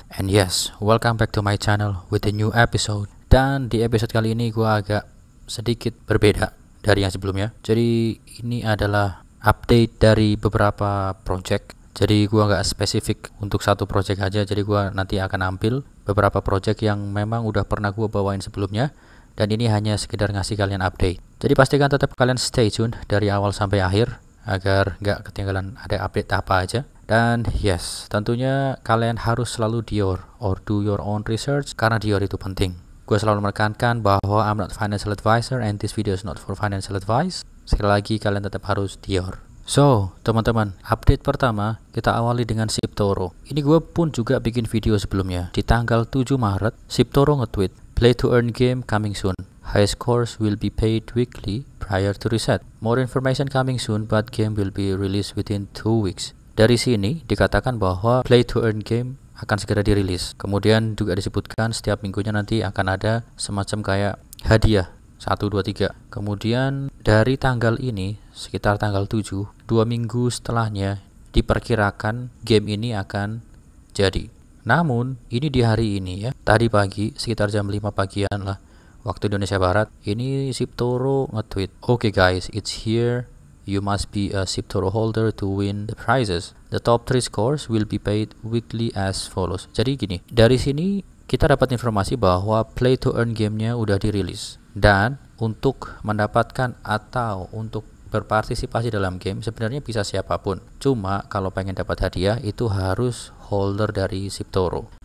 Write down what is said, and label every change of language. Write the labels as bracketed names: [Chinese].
[English] And yes, welcome back to my channel with a new episode. [Indonesian] Dan di episode kali ini gua agak sedikit berbeda dari yang sebelumnya. Jadi ini adalah update dari beberapa project. Jadi gua nggak spesifik untuk satu project aja. Jadi gua nanti akan ambil beberapa project yang memang udah pernah gua bawain sebelumnya. Dan ini hanya sekedar ngasih kalian update. Jadi pastikan tetap kalian stay tune dari awal sampai akhir agar nggak ketinggalan ada update apa aja. Dan yes, tentunya kalian harus selalu Dior or do your own research karena Dior itu penting. Gue selalu menekankan bahwa [English] I'm not financial advisor and this video is not for financial advice. [Indonesian] Sekali lagi kalian tetap harus Dior. So, teman-teman, update pertama kita awali dengan SipToro. Ini gue pun juga bikin video sebelumnya. Di tanggal 7 Maret, SipToro nge-tweet, [English] "Play to earn game coming soon. High scores will be paid weekly prior to reset. More information coming soon, but game will be released within 2 weeks." [Indonesian] Dari sini dikatakan bahwa play to earn game akan segera dirilis. Kemudian juga disebutkan setiap minggunya nanti akan ada semacam kayak hadiah 1, 2, 3. Kemudian dari tanggal ini sekitar tanggal 7, 2 minggu setelahnya diperkirakan game ini akan jadi. Namun ini di hari ini ya, tadi pagi sekitar jam 5 pagian lah waktu Indonesia Barat, ini SipToro nge-tweet, [English] "Okay guys, it's here. You must be a SipToro holder to win the prizes. The top 3 scores will be paid weekly as follows." [Indonesian] Jadi gini, dari sini kita dapat informasi bahwa play to earn gamenya udah dirilis. Dan untuk mendapatkan atau untuk berpartisipasi dalam game sebenarnya bisa siapapun. Cuma kalau pengen dapat hadiah itu harus holder dari SipToro.